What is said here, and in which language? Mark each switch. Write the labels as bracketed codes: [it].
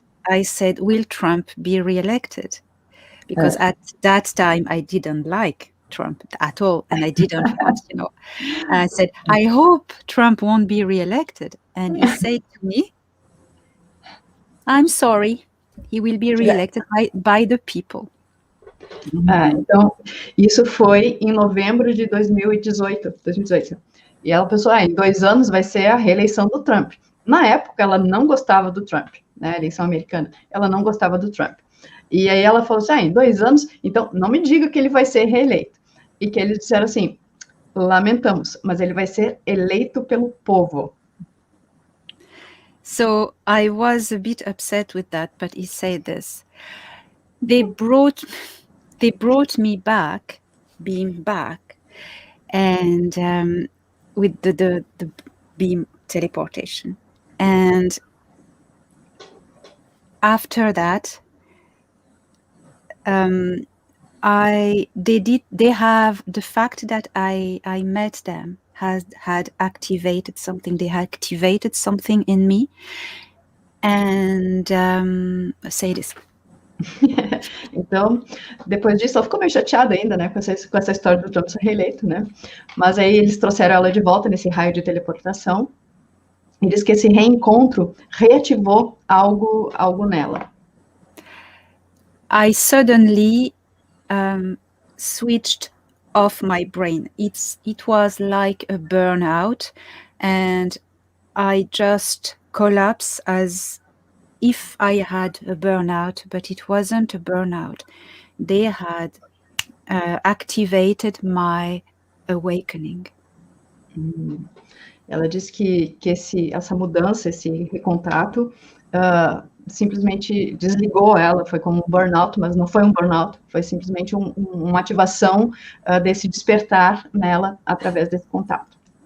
[en] I said, will Trump be reelected? Because at that time I didn't like Trump at all, and I didn't want, And I said, I hope Trump won't be reelected. And he said to me, I'm sorry, he will be reelected by the people. [pt] Então, isso foi em novembro de 2018. E ela pensou, em 2 anos vai ser a reeleição do Trump. Na época, ela não gostava do Trump, né, a eleição americana. Ela não gostava do Trump. E aí ela falou assim, em 2 anos, então não me diga que ele vai ser reeleito. E que eles disseram assim, lamentamos, mas ele vai ser eleito pelo povo. [en] So I was a bit upset with that, but he said this. They brought me back, beam back, and with the beam teleportation. And after that, they have the fact that I met them had activated something. They activated something in me. And say this. [pt] Então, depois disso, ela ficou meio chateada ainda, né, com essa história do Trump ser reeleito, né? Mas aí eles trouxeram ela de volta nesse raio de teleportação. E diz que esse reencontro reativou algo nela. [en] I suddenly switched off my brain. It was like a burnout, and I just collapsed as if I had a burnout, but it wasn't a burnout. They had activated my awakening. [pt] Ela diz que essa mudança, esse recontato, simplesmente desligou ela, foi como um burnout, mas não foi um burnout, foi simplesmente uma ativação desse despertar nela através desse contato.